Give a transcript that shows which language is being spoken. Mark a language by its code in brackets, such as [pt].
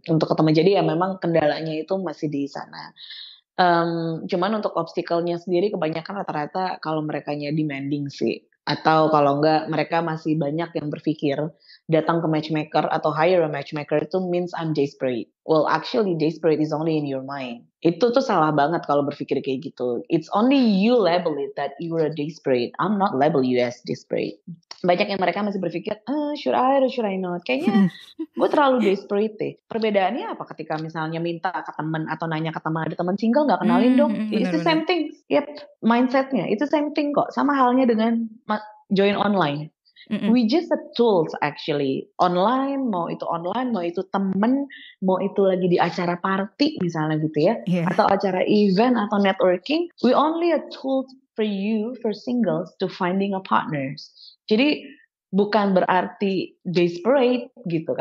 [id] Untuk ketemu, jadi ya memang kendalanya itu masih di sana. Cuman untuk obstacle-nya sendiri kebanyakan rata-rata kalau merekanya demanding sih. Atau kalau enggak mereka masih banyak yang berpikir datang ke matchmaker atau [en] hire a matchmaker [id] itu [en] means I'm desperate. Well, actually desperate is only in your mind. [id] Itu tuh salah banget kalau berpikir kayak gitu. [en] It's only you label it that you're a desperate. I'm not label you as desperate. [id] Banyak yang mereka masih berpikir, [en] should I or should I not? [id] Kayaknya gue terlalu desperate deh. Perbedaannya apa ketika misalnya minta ke teman atau nanya ke teman, ada teman single nggak kenalin dong? [en] It's the same thing. [id] Yep, mindsetnya itu same thing kok. Sama halnya dengan join online. [en] We just a tools actually. [id] Online, mau itu temen, mau itu lagi di acara party misalnya gitu ya. Atau acara event atau networking. [en] We only a tool for you, for singles, to finding a partners. [id] Jadi bukan berarti desperate gitu.